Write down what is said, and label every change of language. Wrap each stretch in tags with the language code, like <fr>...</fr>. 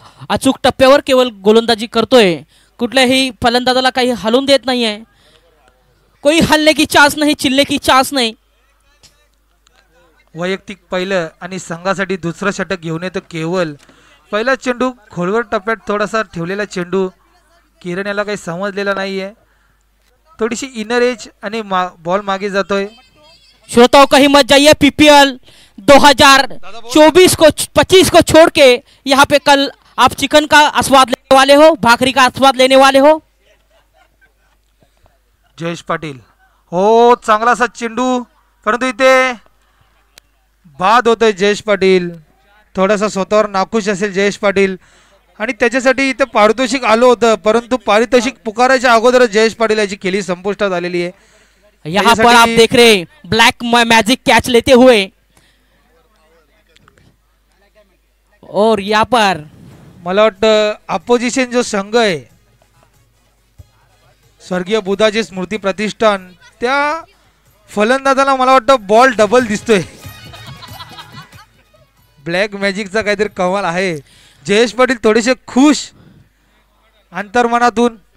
<mr>अचूक टप्प्यावर केवळ गोलंदाजी करतोय, कुठल्याही फलंदाजाला काही हलवून देत नाहीये,</mr> <hi>कोई हलने की चान्स नहीं,</hi> <mr>चिल्ले की चान्स नहीं। वैयक्तिक पहिलं आणि संघासाठी दुसरं षटक घेऊन येतो केवळ। पहिला चेंडू खोलवर टप्प्यात थोडासा ठेवलेला चेंडू, किरण याला काही समजलेला नाहीये, थोडीशी इनर एज आणि बॉल मागे जातोय।</mr> <hi>श्रोताओं कहीं मत जाइए, पीपीएल 2024 को 25 को छोड़ के यहाँ पे कल आप चिकन का आस्वाद लेने वाले हो, भाकरी का आस्वाद लेने वाले हो।</hi> <mr>जयेश पाटील, हो चांगला सा चेंडू, परंतु इथे बाद होतोय जयेश पाटील, थोडासा स्वतःवर नाखुश असेल जयेश पाटील आणि त्याच्यासाठी इथे पारितोषिक आलं होतं, परंतु पारितोषिक पुकारायच्या अगोदर जयेश पाटील याची खेळी संपुष्टात आलेली आहे।</mr> <hi>यहाँ पर आप देख रहे ब्लैक मैजिक कैच लेते हुए, और यहाँ पर</hi> <mr>मला वाटतं अपोजिशन जो संघ आहे स्वर्गीय बुधाची स्मृती प्रतिष्ठान, त्या फलंदाजाला मला वाटतं बॉल डबल दिसतोय. ब्लॅक मॅजिकचा काहीतरी कमाल आहे. जयेश पाटील थोडेसे खुश अंतर्मनातून.</mr>